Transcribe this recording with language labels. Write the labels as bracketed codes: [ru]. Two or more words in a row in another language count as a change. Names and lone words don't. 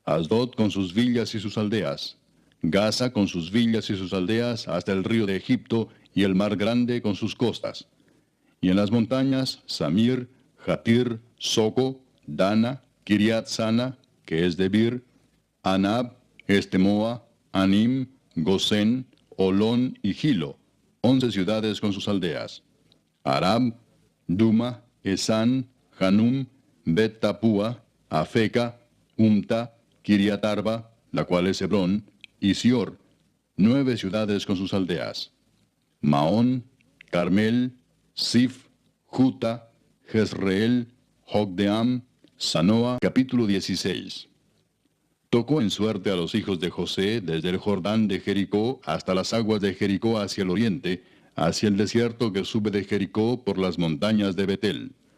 [es] Asdod con sus villas y sus aldeas, Gaza con sus villas y sus aldeas hasta el río de Egipto y el mar grande con sus costas. Y en las montañas, Samir, Jatir, Soco, Dana, Kiriat Sana, que es Debir, Anab, Estemoa, Anim, Gosén, Olón y Gilo, 11 ciudades con sus aldeas. Arab, Duma, Esán, Hanum, Bet Tapúa, Afeca, Umta, Kiriatarba, la cual es Hebrón, y Sior, 9 ciudades con sus aldeas. Maón, Carmel, Sif, Juta, Jezreel, Jogdeam, Sanoa. Capítulo 16. Tocó en suerte a los hijos de José desde el Jordán de Jericó hasta las aguas de Jericó hacia el oriente, hacia el desierto que sube de Jericó por las montañas de Betel.